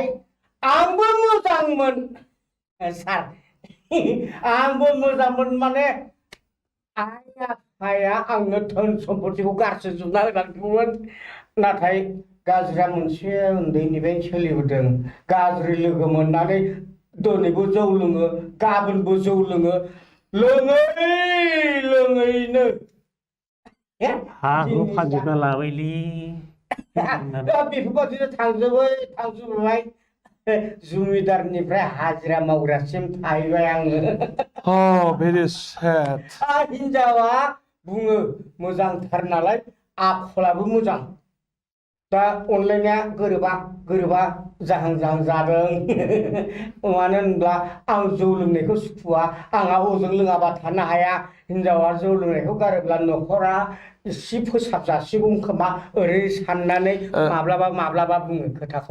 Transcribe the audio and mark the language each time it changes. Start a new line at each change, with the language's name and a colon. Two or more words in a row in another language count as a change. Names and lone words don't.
Bodo: आंबो मोजांमोन सार आंबो मोजांमोन माने आइ आफाया आंनो धोन सम्पतिखौ गारसोजोबना होलांदोंमोन नाथाय गाज्रिया मोनसे उन्दैनिफ्रायनो सोलिबोदों गाज्रि लोगो मोननानै दिनैबो जौ लोङो गाबोनबो जौ लोङो लोङैनो हा हु फानजोबना लाबायलै दा बेफोरबादिनो थांजोबबाय जुमिदारनिफ्राय हाजिरा मावग्रासिम थाहैबाय आङो
English: Oh, very sad.
Bodo: हिनजावा बुङो मोजांथार नालाय आखलाबो मोजां दा अनलायनाया गोरोबा जाहां जादों मानो होनब्ला आं जौ लोंनायखौ सुखुवा आंहा हजों लोङाबा थानो हाया हिनजावा जौ लोंनायखौ गारोब्ला न'खरा एसे फोसाबजासिगौ खोमा ओरै साननानै माब्लाबा बुङो खोथाखौ